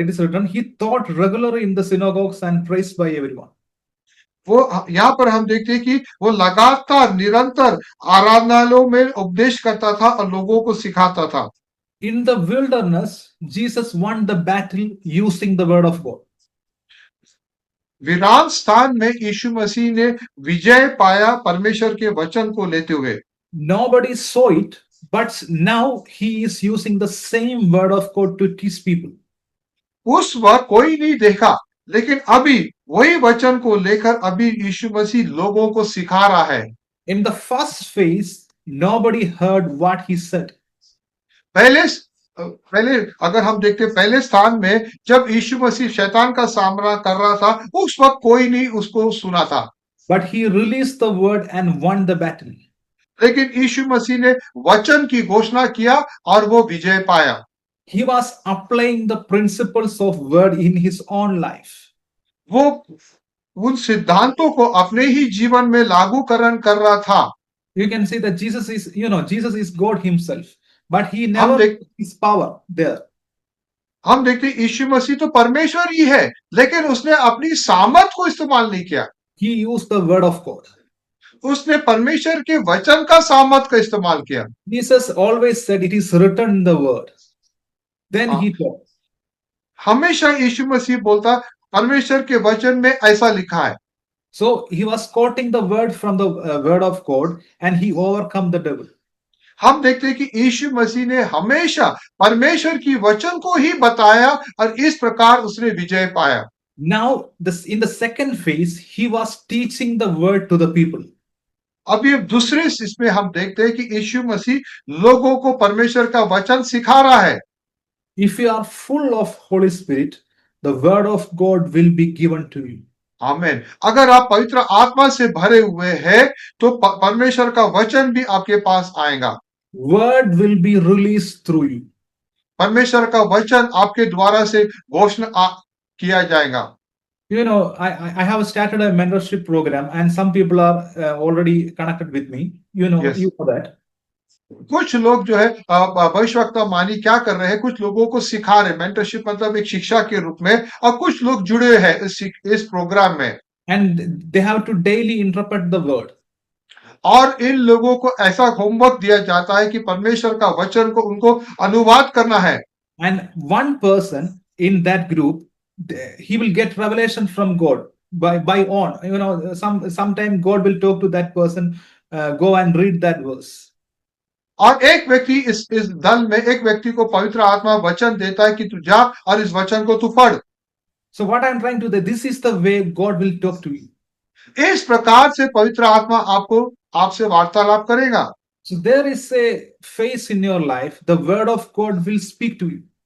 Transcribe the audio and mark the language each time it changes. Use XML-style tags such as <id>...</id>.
<en>It is written, he taught regularly in the synagogues and praised by everyone.</en> <hi>वो यहाँ पर हम देखते हैं कि वो लगातार निरंतर आराधनालयों में उपदेश करता था और लोगों को सिखाता था।</hi> <en>In the wilderness, Jesus won the battle using the word of God.</en> <hi>वीरान स्थान में यीशु मसीह ने विजय पाया परमेश्वर के वचन को लेते हुए।</hi> <en>Nobody saw it, but now he is using the same word of God to teach people.</en> <hi>उस वक्त कोई नहीं देखा, लेकिन अभी वही वचन को लेकर अभी यीशु मसीह लोगों को सिखा रहा है।</hi> <en>In the first phase, nobody heard what he said.</en> <hi>पहले अगर हम देखते पहले स्थान में जब यीशु मसीह शैतान का सामना कर रहा था, उस वक्त कोई नहीं उसको सुना था।</hi> <en>But he released the word and won the battle.</en> <hi>लेकिन यीशु मसीह ने वचन की घोषणा किया और वो विजय पाया।</hi> <en>He was applying the principles of word in his own life.</en> <hi>वो उन सिद्धांतों को अपने ही जीवन में लागूकरण कर रहा था।</hi> <en>You can see that Jesus is God himself, but he never his power there.</en> <hi>हम देखते यीशु मसीह तो परमेश्वर ही है, लेकिन उसने अपनी सामर्थ को इस्तेमाल नहीं किया।</hi> <en>He used the word of God.</en> <hi>उसने परमेश्वर के वचन का सामर्थ का इस्तेमाल किया।</hi> <en>Jesus always said, it is written in the word. Then he taught.</en> <hi>हमेशा यीशु मसीह बोलता परमेश्वर के वचन में ऐसा लिखा है।</hi> <en>So he was quoting the word from the word of God, and he overcome the devil.</en> <hi>हम देखते हैं कि यीशु मसीह ने हमेशा परमेश्वर की वचन को ही बताया, और इस प्रकार उसने विजय पाया।</hi> <en>Now, in the second phase, he was teaching the word to the people.</en> <hi>अब ये दूसरे इसमें हम देखते हैं कि यीशु मसीह लोगों को परमेश्वर का वचन सिखा रहा है।</hi> <en>If you are full of Holy Spirit, the word of God will be given to you.</en> <hi>आमीन। अगर आप पवित्र आत्मा से भरे हुए हैं, तो परमेश्वर का वचन भी आपके पास आएगा।</hi> <en>Word will be released through you.</en> <hi>परमेश्वर का वचन आपके द्वारा से घोषणा किया जाएगा।</hi> <en>You know, I have started a mentorship program, and some people are already connected with me. You know, Yes. you know that.</en> <hi>कुछ लोग जो है भविष्यवक्ता मानी क्या कर रहे हैं, कुछ लोगों को सिखा रहे, मेंटरशिप मतलब एक शिक्षा के रूप में, और कुछ लोग जुड़े हैं इस प्रोग्राम में,</hi> <en>and they have to daily interpret the word.</en> <hi>और इन लोगों को ऐसा होमवर्क दिया जाता है कि परमेश्वर का वचन को उनको अनुवाद करना है।</hi> <en>And one person in that group, he will get revelation from God by on. Sometime God will talk to that person. Go and read that verse.</en> <hi>और एक व्यक्ति इस दल में एक व्यक्ति को पवित्र आत्मा वचन देता है कि तू जा और इस वचन को तू पढ़।</hi> <en>So what I'm trying to say, this is the way God will talk to you.</en> <hi>इस प्रकार से पवित्र आत्मा आपसे वार्तालाप करेगा।</hi> <en>So there is a phase in your life, the word of God will speak to you.</en>